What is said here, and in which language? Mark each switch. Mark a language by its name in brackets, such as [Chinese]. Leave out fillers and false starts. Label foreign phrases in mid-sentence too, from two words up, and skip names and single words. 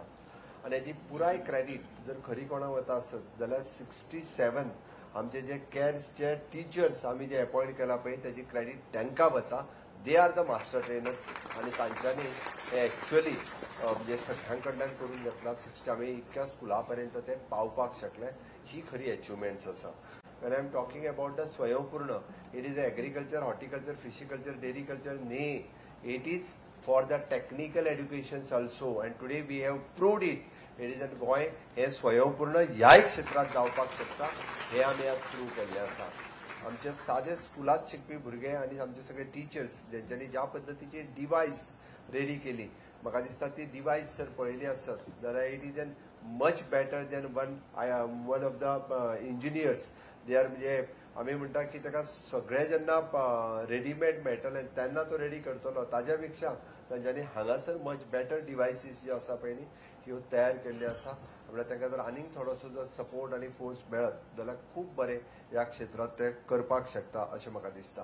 [Konkani] आनी हेजी पुराय क्रेडीट जर खरी कोणाक वता आसत जाल्यार 67 आमचे जे केअर्सचे टिचर्स आमी जे अपॉयंट केला पळय तेजी क्रेडीट तांकां वता. [English] they are the master trainers [Konkani] आनी तांच्यांनी हे एक्चुअली म्हणजे सगळ्यां कडल्यान करून घेतला. आमी इतक्या स्कुला पर्यंत ते पावपाक शकले. ही खरी अचिव्हमेंट्स आसा. [English] when I am talking about the Swayampoorna, it is agriculture, horticulture, fishiculture, dairy culture. Nay, it is for the technical educations also. And today we have proved it. It is that [Konkani] गोंय हे स्वयंपूर्ण ह्याय क्षेत्रात जावपाक शकता हे आमी आज प्रूव केल्लें आसा. आमचे सादे स्कुलात शिकपी भुरगे आनी आमचे सगळे टीचर्स जेंच्यांनी ज्या पद्दतीची डिवायस रेडी केली म्हाका दिसता ती डिवायस जर पळयली आसत जाल्यार [English] it is an much better than one of the engineers they are [Konkani] म्हणजे आमी म्हणटा की ताका सगळें जेन्ना रेडीमेड मेळटलें तेन्ना तो रेडी करतलो ताज्या पेक्षा तांच्यांनी हांगासर [English] much better devices [Konkani] जे आसा पळय न्ही ह्यो तयार केल्ले आसा म्हळ्यार तांकां जर आनीक थोडोसो जर सपोर्ट आनी फोर्स मेळत जाल्यार खूब बरें ह्या क्षेत्रांत ते करपाक शकता अशें म्हाका दिसता.